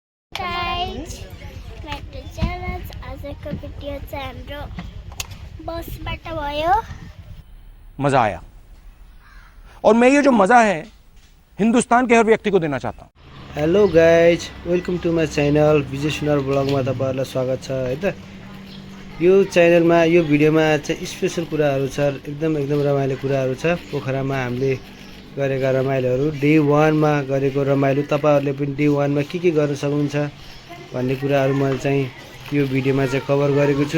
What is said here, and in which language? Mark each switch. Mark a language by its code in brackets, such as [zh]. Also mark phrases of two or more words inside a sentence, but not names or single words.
[ne] गाइस मेरो च्यालेन्ज आजको भिडियो चाहिँ हाम्रो बसबाट भयो। [hi] मजा आया और मैं ये जो मजा है हिंदुस्तान के हर व्यक्ति को देना चाहता हूँ। [en] hello guys, welcome to my channel [ne] विजय सुनार ब्लगमा तपाईँहरूलाई स्वागत छ है त। यो च्यानलमा यो भिडियोमा चाहिँ स्पेसल कुराहरू छ, एकदम रमाइलो कुराहरू छ। पोखरामा हामीले गरेका रमाइलोहरू, डे 1 मा गरेको रमाइलो, तपाईँहरूले पनि डे 1 मा के गर्न सक्नुहुन्छ भन्ने कुराहरू मैले चाहिँ यो भिडियोमा चाहिँ कभर गरेको छु।